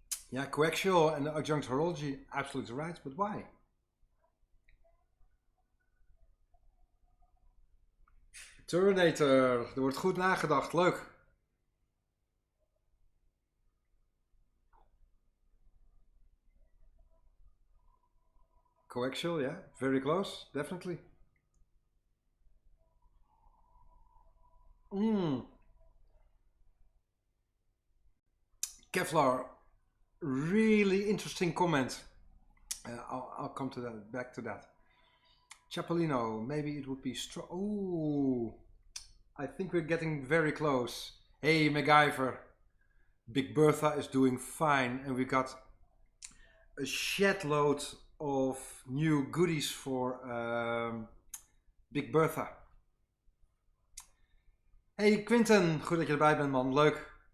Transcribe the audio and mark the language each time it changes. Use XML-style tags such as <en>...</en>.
<en>Yeah, coaxial and adjunct horology, absolutely right, but why?</en> <nl>Terminator, er wordt goed nagedacht, leuk.</nl> <en>Coaxial, yeah, very close, definitely. Kevlar, really interesting comment. I'll come to that, back to that. Chapolino, maybe it would be strong. Oh, I think we're getting very close. Hey, MacGyver, Big Bertha is doing fine, and we got a shed load of new goodies for Big Bertha.</en> <nl>Hey Quinten, goed dat je erbij bent man, leuk.</nl>